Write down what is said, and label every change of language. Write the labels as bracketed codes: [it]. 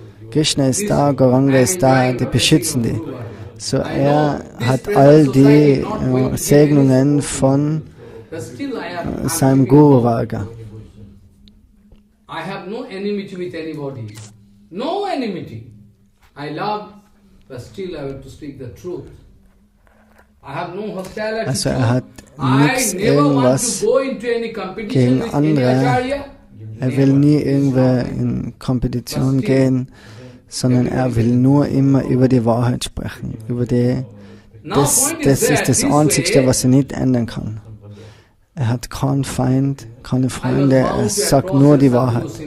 [de] Krishna ist da, Gauranga ist da, die beschützen die. So er hat all die Segnungen von seinem Guru Varga. [en] I have no enmity with anybody. No enmity. I love, but still I have to speak the truth. I have no hostility. [de] Also er hat nichts irgendwas gegen andere. Er will nie irgendwer in Kompetition gehen, sondern er will nur immer über die Wahrheit sprechen. Das ist das Einzige, was er nicht ändern kann. Er hat keinen Feind, keine Freunde, er sagt nur die Wahrheit.